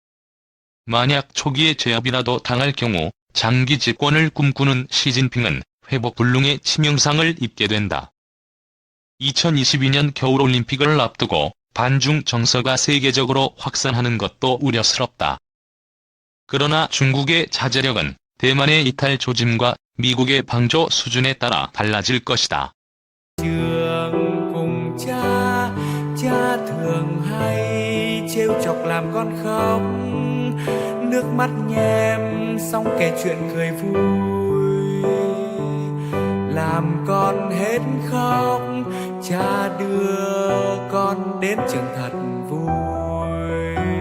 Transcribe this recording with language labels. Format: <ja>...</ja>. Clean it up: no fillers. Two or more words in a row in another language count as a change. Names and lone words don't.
<ko>만약 초기에 제압이라도 당할 경우 장기 집권을 꿈꾸는 시진핑은 회복 불능의 치명상을 입게 된다. 2022년 겨울올림픽을 앞두고 반중 정서가 세계적으로 확산하는 것도 우려스럽다. 그러나 중국의 자제력은 대만의 이탈 조짐과 미국의 방조 수준에 따라 달라질 것이다.</ko> <vi>Trường cùng cha, cha thường hay trêu chọc làm con khóc, nước mắt nhem xong kể chuyện cười vui, làm con hết khóc, cha đưa con đến trường thật vui.</vi>